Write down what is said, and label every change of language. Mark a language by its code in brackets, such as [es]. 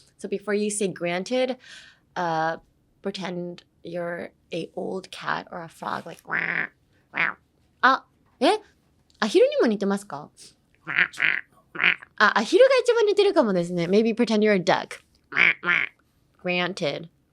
[en] So before you say granted, pretend you're a old cat or a frog, like wow. [ja] アヒルにも似てますか？アヒルが一番似てるかもですね。 [en] Maybe pretend you're a duck. Granted.